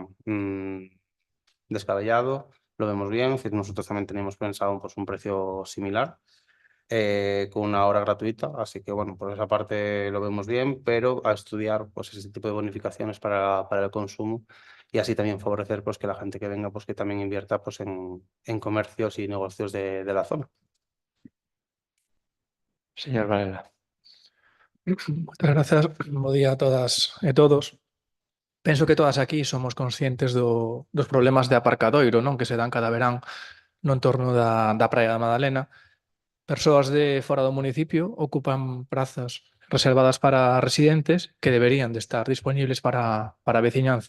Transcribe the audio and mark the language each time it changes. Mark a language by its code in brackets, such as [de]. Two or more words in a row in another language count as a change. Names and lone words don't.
[es] descabellado, lo vemos bien, es decir, nosotros también teníamos pensado pues, un precio similar, con una hora gratuita, así que bueno, por esa parte lo vemos bien, pero a estudiar pues, ese tipo de bonificaciones para el consumo y así también favorecer pues, que la gente que venga pues, que también invierta pues, en comercios y negocios de la zona. Señor Varela. [gl] Moitas grazas, bo día a todas e todos. Penso que todas aquí somos conscientes dos problemas de aparcadoiro, non, que se dan cada verán no entorno da Praia da Madalena. Persoas de fora do municipio ocupan prazas reservadas para residentes que deberían de estar disponibles para a veciñanza.